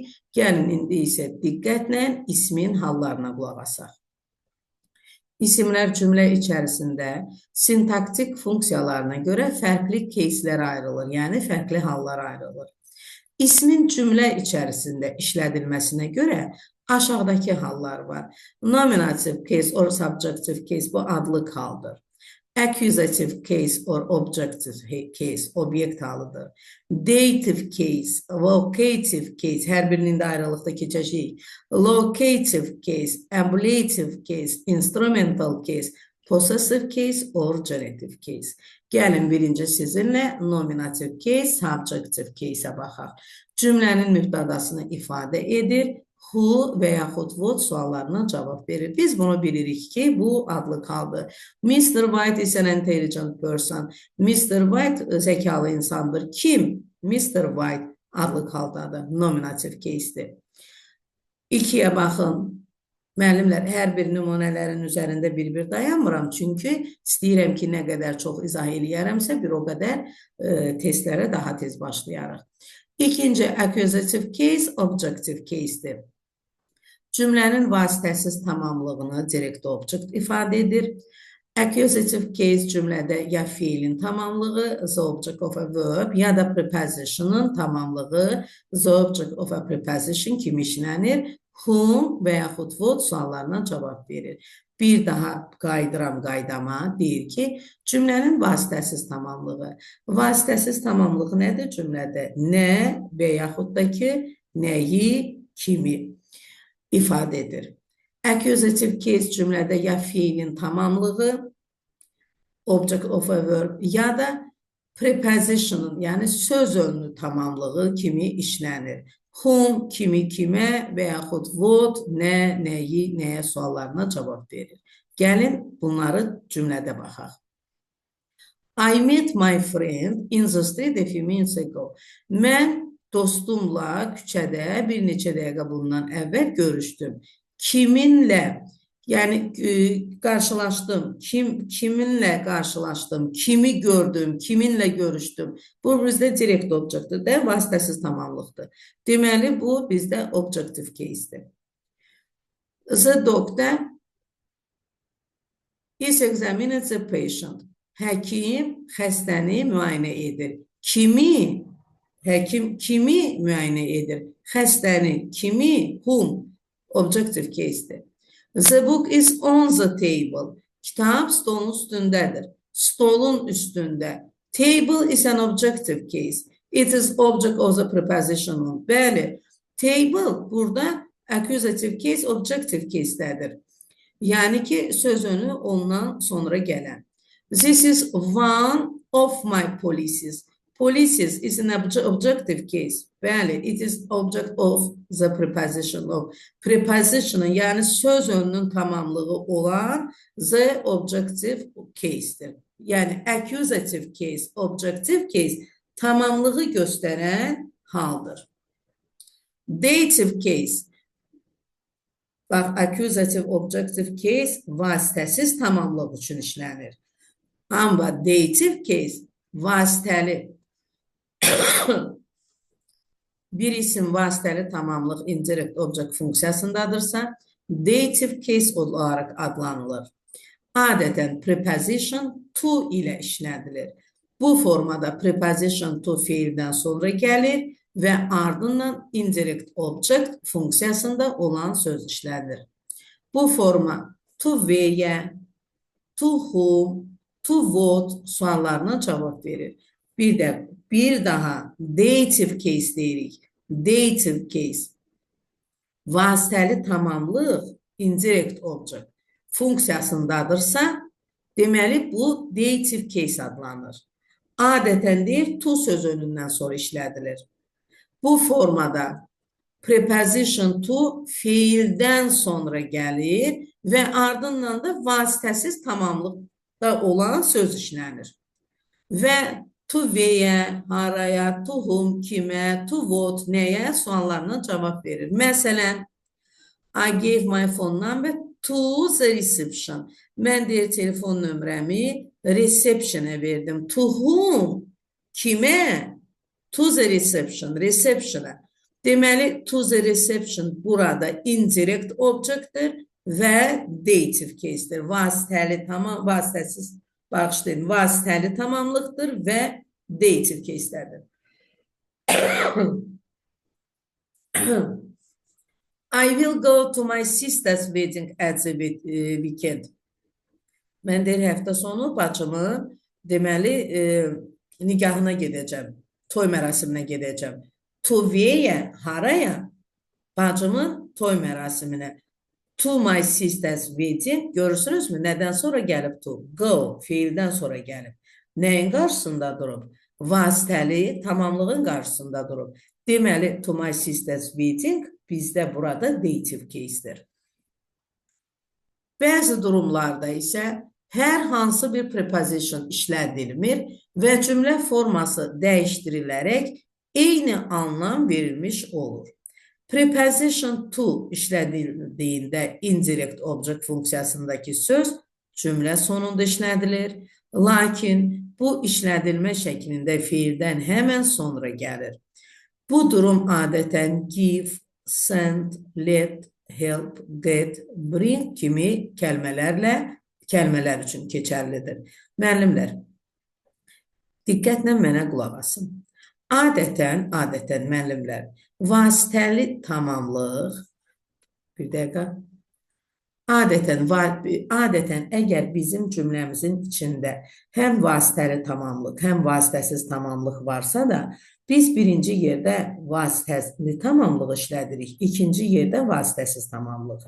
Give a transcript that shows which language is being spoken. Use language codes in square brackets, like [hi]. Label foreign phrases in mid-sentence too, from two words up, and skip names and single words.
[az] Gəlin, indi isə diqqətlə ismin hallarına qulaq asaq. İsimlər cümlə içərisində sintaktik funksiyalarına görə fərqli caselər ayrılır, yəni fərqli hallar ayrılır. İsmin cümlə içərisində işlədilməsinə görə aşağıdakı hallar var. [en] Nominative case or subjective case [az] bu adlıq haldır. [en] Accusative case or objective case [az] obyekt halıdır. [en] Dative case, vocative case, [az] hər birinin də ayrılıqda keçəcəyik. [en] Locative case, ablative case, instrumental case, possessive case or genitive case. [az] Gəlin, birinci sizinlə [en] nominative case, subjective case'ə [az] baxaq. Cümlənin mübtədasını ifadə edir. Who və yaxud what suallarına cavab verir. Biz bunu bilirik ki, bu adlı haldır. [en] Mr. White is an intelligent person. [az] Mr. White zəkalı insandır. Kim? Mr. White adlı haldadır. [en] Nominative case'dir. [az] 2-yə baxın. Müəllimlər, hər bir nümunələrin üzərində bir-bir dayanmıram. Çünki istəyirəm ki, nə qədər çox izah eləyərəmsə, bir o qədər testlərə daha tez başlayarıq. İkinci, [en] accusative case, objective case'dir. [az] Cümlənin vasitəsiz tamamlığını [en] direct object [az] ifadə edir. Accusative case cümlədə ya fiilin tamamlığı, [en] the object of a verb, [az] ya da preposition'ın tamamlığı, [en] the object of a preposition [az] kimi işlənir. Whom və yaxud what suallarına cavab verir. Bir daha qaydıram qaydama, deyir ki, cümlənin vasitəsiz tamamlığı. Vasitəsiz tamamlığı nədir cümlədə? Nə və yaxud da ki, nəyi, kimi ifadə edir. Accusative case cümlədə ya fiilin tamamlığı, [en] object of a verb, [az] ya da preposition'ın, yəni söz önlü tamamlığı kimi işlənir. Whom, kimi, kimə və yaxud what, nə, nəyi, nəyə suallarına cavab verir. Gəlin, bunları cümlədə baxaq. [en] I met my friend in the street a few minutes ago. [az] Mən dostumla küçədə bir neçə dəqiqə bundan əvvəl görüşdüm. Kiminlə, yəni qarşılaşdım, kiminlə qarşılaşdım, kimi gördüm, kiminlə görüşdüm. Bu bizdə [en] direct objectdir [az] də, vasitəsiz tamamlıqdır. Deməli, bu bizdə [en] objective case'dir. The doctor is examining the patient. [az] Həkim xəstəni müayinə edir. Kimi? Həkim kimi müayinə edir? Xəstəni, kimi? [en] Whom? Objective case'dir. The book is on the table. [az] Kitab stolun üstündədir. Stolun üstündə. [en] Table is an objective case. It is object of the preposition. [az] Bəli, table burada [en] accusative case, objective case'dədir. [az] Yəni ki, söz önü ondan sonra gələn. [en] This is one of my policies. Policies is an objective case. Bəli, it is object of the preposition of. [az] Preposition'ın, yəni söz önünün tamamlığı olan [en] the objective case'dir. [az] Yəni [en] accusative case, objective case [az] tamamlığı göstərən haldır. [en] Dative case. [az] Bax, [en] accusative, objective case [az] vasitəsiz tamamlıq üçün işlənir. Amma [en] dative case [az] vasitəli. Bir isim vasitəli tamamlıq [en] indirect object [az] funksiyasındadırsa, [en] dative case [az] olaraq adlanılır. Adətən [en] preposition to [az] ilə işlədilir. Bu formada [en] preposition to [az] feildən sonra gəlir və ardından [en] indirect object [az] funksiyasında olan söz işlədir. Bu forma [en] to where, to whom, to what [az] suallarına cavab verir. Bir daha [en] dative case [az] deyirik. [en] Dative case. [az] Vasitəli tamamlıq [en] indirect object [az] funksiyasındadırsa, deməli bu [en] dative case [az] adlanır. [en] Adətən deyir, [az] to söz önündən sonra işlədilir. Bu formada [en] preposition to [az] fiildən sonra gəlir və ardından da vasitəsiz tamamlıqda olan söz işlənir. [en] Və to where, haraya, to whom, kimə, to what, [az] nəyə suallarına cavab verir. Məsələn, [en] I gave my phone number to the reception. [az] Mən deyir, telefon nömrəmi reception'a verdim. [en] To whom? Kimə? To the reception, reception'a. [az] Deməli, [en] to the reception [az] burada [en] indirect objectdir [az] və [en] dative case'dir. [az] Vasitəli vasitəsiz, bağışlayın, vasitəli tamamlıqdır və [en] dative case'lərdir. I will go to my sister's wedding at the weekend. [az] Mən deyir, həftə sonu bacımın deməli nikahına gedəcəm, toy mərasiminə gedəcəm. [en] To where, [az] haraya? Bacımın toy mərasiminə. [en] To my sister's wedding, [az] görürsünüzmü? Nədən sonra gəlib to? Go, fiildən sonra gəlib. Nəyin qarşısında durub? Vasitəli, tamamlığın qarşısında durub. Deməli, [en] to my sister's wedding [az] bizdə burada [en] dative case'dir. [az] Bəzi durumlarda isə hər hansı bir preposition işlədilmir və cümlə forması dəyişdirilərək eyni anlam verilmiş olur. [en] Preposition to [az] işlədildiyində [en] indirect object [az] funksiyasındakı söz cümlə sonunda işlədilir, lakin bu işlədilmə şəklində fiildən həmən sonra gəlir. Bu durum adətən [en] give, send, let, help, get, bring [az] kimi kəlmələr üçün keçərlidir. Müəllimlər, diqqətlə mənə qulaq asın. Adətən müəllimlər, vasitəli tamamlıq, bir dəqiqə, adətən əgər bizim cümləmizin içində həm vasitəli tamamlıq, həm vasitəsiz tamamlıq varsa da, biz birinci yerdə vasitəli tamamlığı işlədirik, ikinci yerdə vasitəsiz tamamlığı.